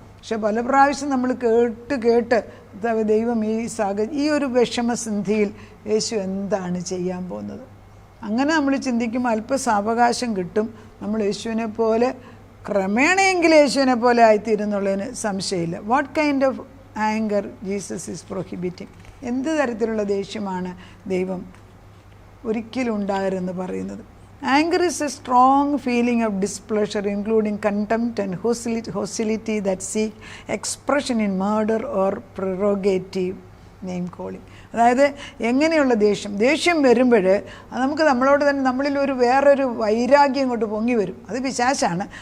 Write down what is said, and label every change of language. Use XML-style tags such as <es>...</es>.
<ml>പക്ഷെ പല പ്രാവശ്യം നമ്മൾ കേട്ട് ദൈവം ഈ ഒരു വിഷമസന്ധിയിൽ യേശു എന്താണ് ചെയ്യാൻ പോകുന്നത്, അങ്ങനെ നമ്മൾ ചിന്തിക്കുമ്പോൾ അല്പ സാവകാശം കിട്ടും. നമ്മൾ യേശുവിനെ പോലെ ക്രമേണയെങ്കിലും യേശുവിനെ പോലെ ആയിത്തീരുന്നുള്ളതിന് സംശയമില്ല.</ml> <en>What kind of anger Jesus is prohibiting?</en> <ml>എന്ത് തരത്തിലുള്ള ദേഷ്യമാണ് ദൈവം ഒരിക്കലും ഉണ്ടാകരുതെന്ന് പറയുന്നത്?</ml> <en>Anger is a strong feeling of displeasure, including contempt and hostility that seek expression in murder or prerogative name calling.</en> <ml>അതായത് എങ്ങനെയുള്ള ദേഷ്യം വരുമ്പോൾ നമുക്ക് നമ്മളോട് തന്നെ നമ്മളിൽ വേറൊരു വൈരാഗ്യം കൊണ്ട് പൊങ്ങി വരും. അത് പിശാചാണ്.</ml>